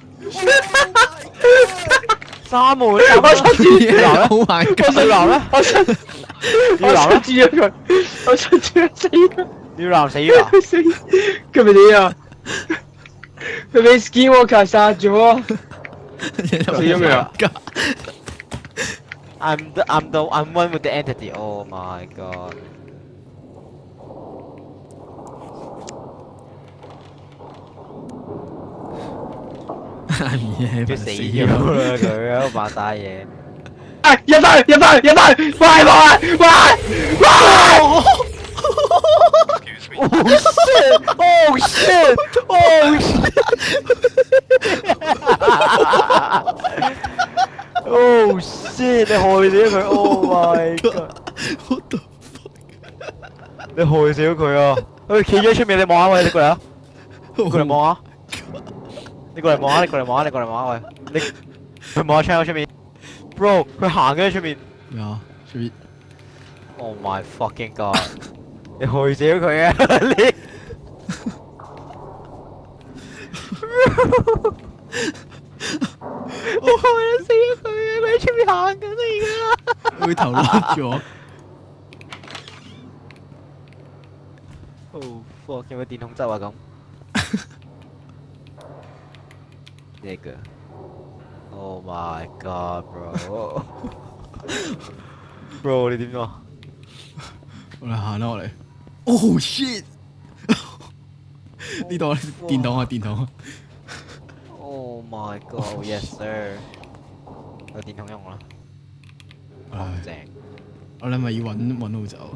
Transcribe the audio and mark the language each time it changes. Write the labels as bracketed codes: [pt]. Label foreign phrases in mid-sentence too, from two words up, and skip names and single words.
[yue] 三門，我出住要流 [en] Oh my [yue] 咧， [en] god！ [yue] 要流咧，我出住咗佢，我出住咗死啦！要流死要流。佢死，佢咪點啊？佢俾 Skinwalker 殺咗。死咗未啊 [en] I'm one with the entity. Oh my god！ [yue] 佢死咗啦，佢喺度扮晒嘢。哎，入翻，快啊！快！ [en] Oh shit! Oh shit! shit！ [yue] 你害死佢 ！ [en] Oh my god！ What the [yue] 你害死咗佢啊！佢企咗喺出面，你望下喂，你過嚟啊！你過嚟望下，你過嚟望下，你過嚟望下，你過嚟望下喂，你佢望下窗口出面，bro，佢行緊喺出面。咩啊？出面 [en] Oh my fucking god！ [yue] 你害死咗佢啊！你我害死咗佢啊！佢喺出面行緊啊而家。佢頭甩咗。 [en] Oh fuck！ [yue] 有冇電筒汁啊咁？ [en] 呢個 Oh my god bro！ [yue] bro 你點啊？我哋行啦，我哋。 [en] Oh shit！ [yue] 呢度電筒啊，電筒。 [en] Oh my god！Yes sir！ [yue] 有電筒用啦，唉，正。我哋咪要揾路走。